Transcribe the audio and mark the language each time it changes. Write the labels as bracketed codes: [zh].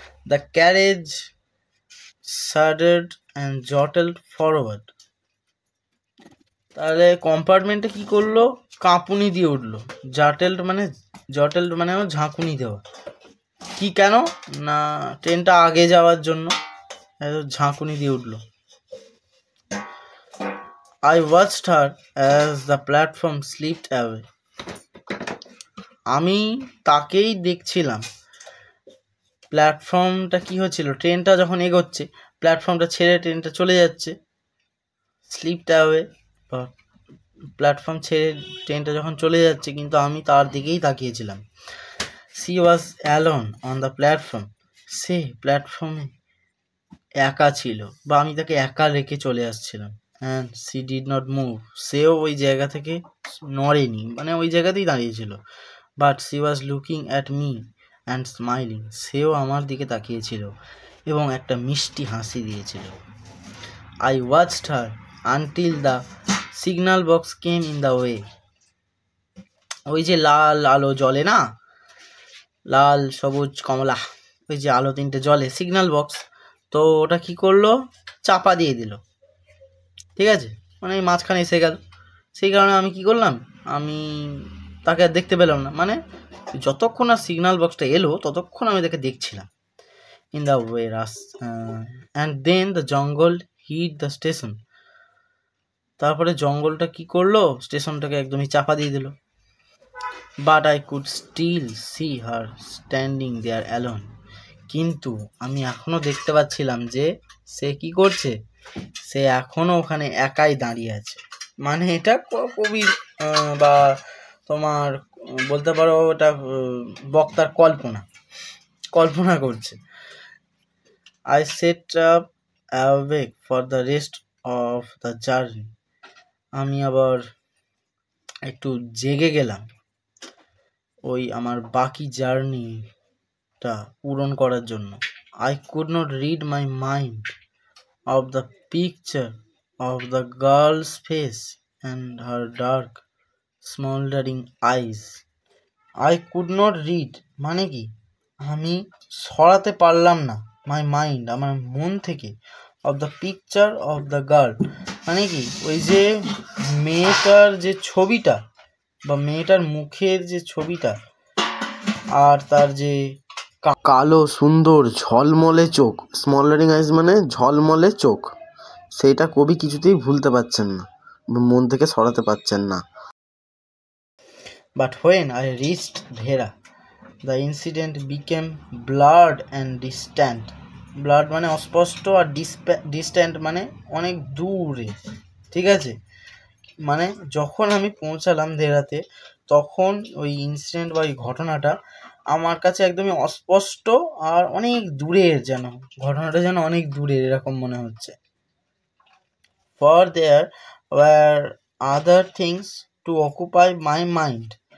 [en] the carriage shuddered and jolted forward, [bn] তাহলে কম্পার্টমেন্টে কি করলো, কাঁপুনি দিয়ে উঠলো, জটেলড মানে ঝাঁকুনি দেওয়া, কি কেন না ট্রেনটা আগে যাওয়ার জন্য ঝাঁকুনি দিয়ে উঠলো। [en] I watched her as the platform slipped away. [bn] আমি তাকেই দেখছিলাম। প্ল্যাটফর্মটা কি হচ্ছিল, ট্রেনটা যখন এগোচ্ছে প্ল্যাটফর্মটা ছেড়ে ট্রেনটা চলে যাচ্ছে, স্লিপড অ্যাওয়ে বা প্ল্যাটফর্ম ছেড়ে ট্রেনটা যখন চলে যাচ্ছে, কিন্তু আমি তার দিকেই তাকিয়েছিলাম। [en] She was alone on the platform. [bn] সে প্ল্যাটফর্মে একা ছিল বা আমি তাকে একা রেখে চলে আসছিলাম। [en] And she did not move. [bn] সেও ওই জায়গা থেকে নড়েনি, মানে ওই জায়গাতেই দাঁড়িয়েছিল। [en] But she was looking at me and smiling. [bn] সেও আমার দিকে তাকিয়েছিল এবং একটা মিষ্টি হাসি দিয়েছিল। [en] I watched her until the signal box came in the way. [bn] ওই যে লাল আলো জ্বলে না, লাল সবুজ কমলা, ওই যে আলো তিনটে জ্বলে, সিগন্যাল বক্স, তো ওটা কি করলো, চাপা দিয়ে দিল। ঠিক আছে, মানে এই মাঝখানে এসে গেল। সেই কারণে আমি কি করলাম, আমি তাকে আর দেখতে পেলাম না, মানে যতক্ষণ আর সিগন্যাল বক্সটা এলো ততক্ষণ আমি তাকে দেখছিলাম। [en] In the way and then the jungle hit the station. [bn] তারপরে জঙ্গলটা কি করলো, স্টেশনটাকে একদমই চাপা দিয়ে দিল। [en] But I could still see her standing there alone. [bn] কিন্তু আমি এখনও দেখতে পাচ্ছিলাম যে সে কি করছে, সে এখনও ওখানে একাই দাঁড়িয়ে আছে। মানে এটা কবির বা তোমার বলতে পারো এটা বক্তার কল্পনা করছে। [en] I set up awake for the rest of the journey. [bn] আমি আবার একটু জেগে গেলাম ওই আমার বাকি জার্নিটা পূরণ করার জন্য। [en] I could not read my mind of the picture of the girl's face and her dark smoldering eyes. I could not read [bn] মানে কি, আমি সরাতে পারলাম না [en] my mind, [bn] আমার মন থেকে, [en] of the picture of the girl [bn] মানে কি, ওই যে মেয়েটার যে ছবিটা বা মেয়েটার মুখের যে ছবিটা আর তার যে কালো সুন্দর ঝলমলে চোখ, স্মলারিং আইজ মানে ঝলমলে চোখ, সেইটা কবি কিছুতেই ভুলতে পারছেন না, মন থেকে সরাতে পারছেন না। [en] But when I reached Dhera, the incident became blurred and distant. [bn] Blurred মানে অস্পষ্ট আর distant মানে অনেক দূরে। ঠিক আছে, মানে যখন আমি পৌঁছালাম ধেরাতে তখন ওই ইনসিডেন্ট বা ওই ঘটনাটা আমার কাছে একদমই অস্পষ্ট আর অনেক দূরের, যেন ঘটনাটা যেন অনেক দূরের এরকম মনে হচ্ছে। [en] For there were other things to occupy my mind.